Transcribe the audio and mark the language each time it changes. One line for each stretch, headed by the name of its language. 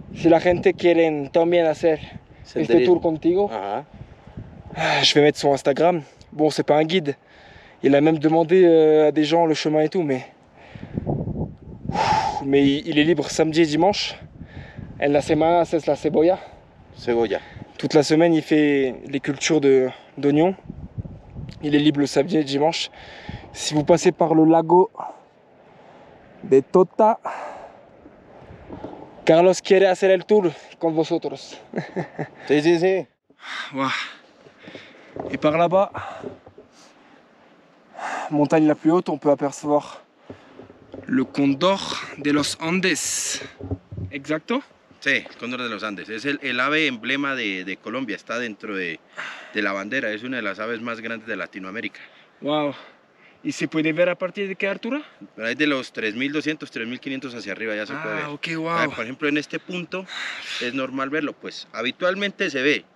Spanish: Si la gente quiere también hacer este tour contigo,
French: je vais mettre son Instagram. Bon, c'est pas un guide. Il a même demandé à des gens le chemin et tout, mais il est libre samedi et dimanche.
Spanish: En la semana haces la cebolla. Cebolla.
French: Toute la semaine, il fait les cultures d'oignons. Il est libre le samedi et dimanche. Si vous passez par le
Spanish: lago de Tota, Carlos quiere hacer el tour con vosotros. Sí, sí, sí. Wow.
French: Et par là-bas, montagne la plus haute, on peut apercevoir le cóndor de los Andes.
Spanish: Exacto. Sí, cóndor de los Andes. Es el ave emblema de Colombia, está dentro de la bandera, es una de las aves más grandes de Latinoamérica. Wow. ¿Y se puede ver a partir de qué altura? Pero hay de los 3.200, 3.500 hacia arriba ya se puede ver. Ok, wow. Por ejemplo, en este punto es normal verlo, pues habitualmente se ve.